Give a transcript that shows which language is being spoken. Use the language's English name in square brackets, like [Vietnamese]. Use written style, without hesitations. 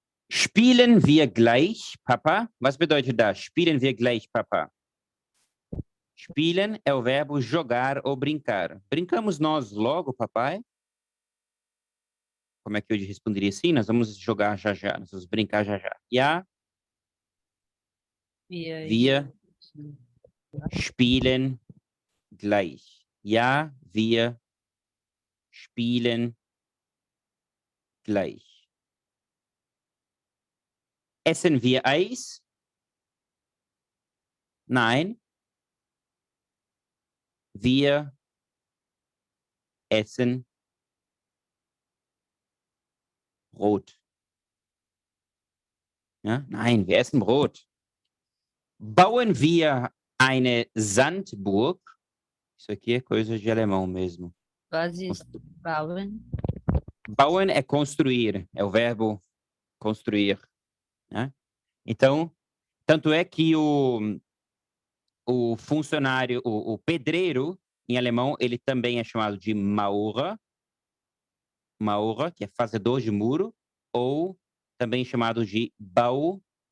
[German] Spielen wir gleich, Papa? Was bedeutet das? Spielen wir gleich, Papa? [Portuguese] Spielen é o verbo jogar ou brincar. Brincamos nós logo, papai? Como é que eu responderia assim? Nós vamos jogar já já, nós vamos brincar já já. [German] Ja, wir spielen gleich. Ja, wir spielen gleich. Essen wir Eis? Nein. Wir essen Brot. Ja? Nein, wir essen Brot. Bauen wir eine Sandburg? [Portuguese] Isso aqui é coisa de alemão mesmo. [German] Was bauen? [Portuguese] Bauen é construir, é o verbo construir. Né? Então, tanto é que o funcionário, o pedreiro, em alemão, ele também é chamado de Maurer, Maurer, que é fazedor de muro, ou também chamado de Bauarbeiter.